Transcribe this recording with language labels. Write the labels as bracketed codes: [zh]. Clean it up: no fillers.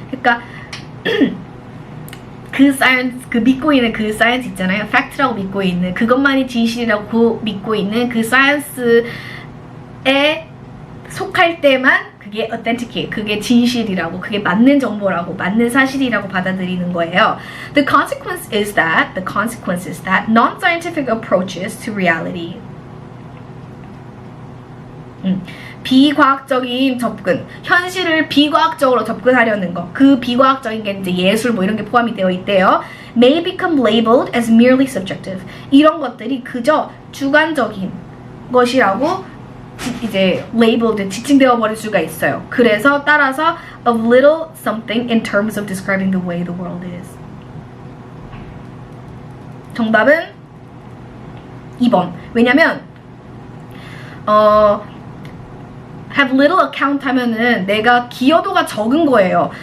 [ko] 그러니까 그 science, 그 믿고 있는 그 science 있잖아요. fact라고 믿고 있는 그것만이 진실이라고 믿고 있는 그 science에 속할 때만 그게 authenticate, 그게 진실이라고, 그게 맞는 정보라고, 맞는 사실이라고 받아들이는 거예요. [en] The consequence is that non-scientific approaches to reality. [ko] 비과학적인 접근, 현실을 비과학적으로 접근하려는 거, 그 비과학적인 게 이제 예술 뭐 이런 게 포함이 되어 있대요. [en] May become labeled as merely subjective. [ko] 이런 것들이 그저 주관적인 것이라고 이제 labeled, 지칭되어 버릴 수가 있어요. 그래서 따라서 [en] of little something in terms of describing the way the world is. [ko] 정답은 2번. 왜냐면 [en] have little account [ko] 하면은 내가 기여도가 적은 거예요.